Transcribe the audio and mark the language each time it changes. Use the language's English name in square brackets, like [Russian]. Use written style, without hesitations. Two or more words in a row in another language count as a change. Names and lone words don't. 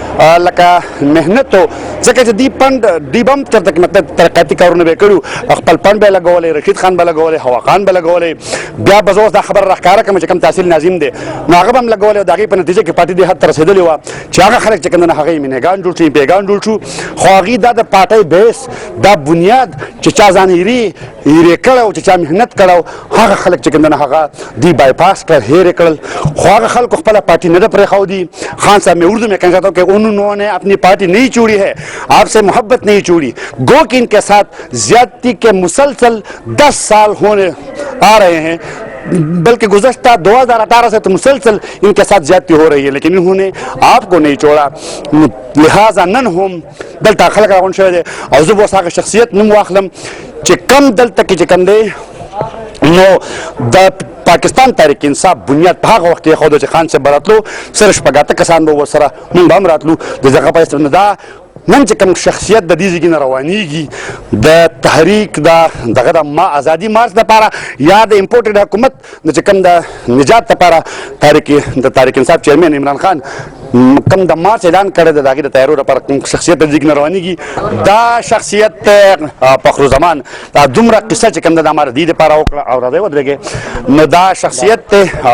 [Pashto] لکه محنت و ځکه چې دې پنډ دې به هم چېرته کې مطلب ترقیاتي کارونه به یې کړي خپل پنډ به یې لګولی رشید خان به لګولی هوا خان به لګولی بیا به زه اوس دا خبره راښکاره کړم چې کوم تحصیل ناظم دی نو هغه به هم لګولی او د هغې په نتیجه کې پارټي دې حد ته رسېدلې وه چې هغه خلک چې کوم دی هغه مینهګان جوړ شو امپیګان جوړ شو خو هغې دا د پارټۍ بیس دا بنیاد چې چا ځان هیرې کړی چې چا محنت کړی هغه خلک چې کوم دی هغه دوی بایپاس کړل هیر یې کړل خو هغه خلکو خپله پارټي نه ده پرېښودي. [Urdu] خان صاحب میں اردو میں کہنا چاہتا ہوں کہ انہوں نے اپنی پارٹی نہیں چھوڑی ہے آپ سے محبت نہیں چھوڑی گو کہ ان کے ساتھ زیادتی کے مسلسل 10 سال ہونے آ رہے ہیں بلکہ گزشتہ 2018 سے تو مسلسل ان کے ساتھ زیادتی ہو رہی ہے لیکن انہوں نے آپ کو نہیں چھوڑا [Pashto] لہٰذا نن هم دلته خلک راغونډ شوی دی او زه به اوس هغه شخصیت نوم واخلم چې کم دلته کې چې کوم دی نو د پاکستان تحریک انصاف بنیاد په هغه وخت کې ایښوده چې خان صاحب به راتلو سره شپږ کسان به ورسره موږ به هم راتلو د دغه په اساس دا نن چې کوم شخصیت د دې ځای نه روانېږي د تحریک دغه د ما ازادي مارچ لپاره یا د امپورټډ حکومت د چې کوم د نجات لپاره د تحریک انصاف چیرمن عمران خان کوم د مارچ اعلان کړی دی د هغې د تیارو لپاره کوم شخصیت د ځای نه روانېږي دا شخصیت فخرالزمان دا دومره قصه چې کوم د ما د دې دپاره وکړه او راځئ ودرېږئ نو دا شخصیت دی